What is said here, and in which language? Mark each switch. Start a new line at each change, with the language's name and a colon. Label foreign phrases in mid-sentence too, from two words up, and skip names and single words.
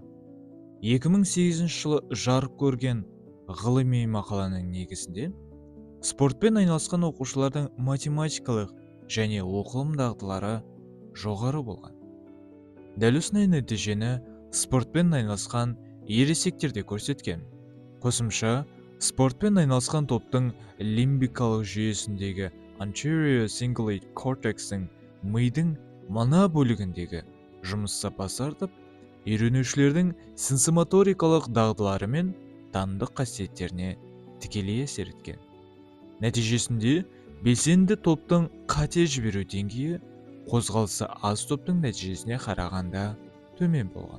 Kazakh: 2008 жылы жарық көрген ғылыми мақаланың негізінде спортпен айналысқан оқушылардың математикалық және оқылым дағдылары жоғары болған. Дәл осындай нәтижені спортпен айналысқан ересектер де көрсеткен. Қосымша, спортпен айналысқан топтың лимбикалық жүйесіндегі
English: anterior cingulate cortexтің
Kazakh: мидың мына бөлігіндегі жұмыс сапасы артып, үйренушілердің сенсомоторикалық дағдылары мен танымдық қасиеттеріне тікелей әсер еткен. Нәтижесінде белсенді топтың қате жіберу деңгейі қозғалысы аз топтың нәтижесіне қарағанда төмен болған.